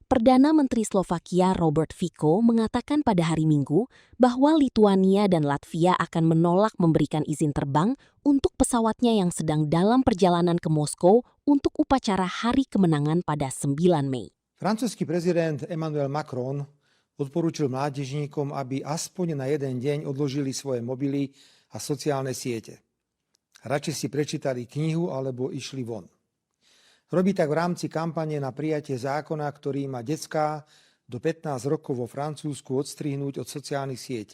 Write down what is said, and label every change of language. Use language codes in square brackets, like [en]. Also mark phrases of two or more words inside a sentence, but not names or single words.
[id] Perdana Menteri Slovakia Robert Fico mengatakan pada hari Minggu bahwa Lituania dan Latvia akan menolak memberikan izin terbang untuk pesawatnya yang sedang dalam perjalanan ke Moskow untuk upacara Hari Kemenangan pada 9 Mei. [sk] Francúzsky prezident Emmanuel Macron odporúčil mládežníkom, aby aspoň na jeden deň odložili svoje mobily a sociálne siete. Radšej si prečítali knihu alebo išli von. Robí tak v rámci kampane na prijatie zákona, ktorý má decká do 15 rokov vo Francúzsku odstrihnúť od sociálnych sietí.